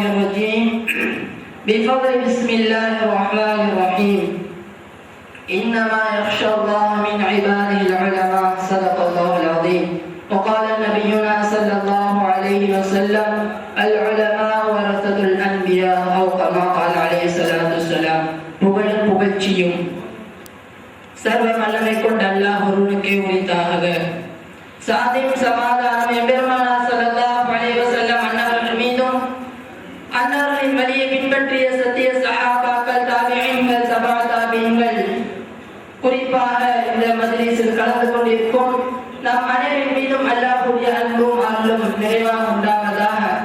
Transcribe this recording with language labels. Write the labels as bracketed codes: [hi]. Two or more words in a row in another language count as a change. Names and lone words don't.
[ar] الشيطان الرجيم بفضل بسم الله الرحمن الرحيم إنما يخشى الله من عباده العلماء صدق الله العظيم وقال نبينا صلى الله عليه وسلم العلماء ورثة الأنبياء أو كما قال عليه الصلاة والسلام [ta] புகழும் புகழ்ச்சியும் சர்வ வல்லமை கொண்ட அல்லாஹ் ஒருவனுக்கே உரித்தாக. சாந்தியும் சமாதானம் எம்பெருமானார் [ar] صلى الله عليه وسلم [ta] அன்னவர்கள் மீதும் அன்னாரின் வழியை பின்பற்றிய சத்திய சஹாபாக்கள், தாபிஈன்கள், தபா தாபிஈன்கள், குறிப்பாக இந்த மஜ்லிஸில் கலந்து கொண்டிருக்கும் நம் அனைவரின் மீதும் அல்லாஹ்வுடைய அன்பும் அருளும் நிறைவாக உண்டாவதாக.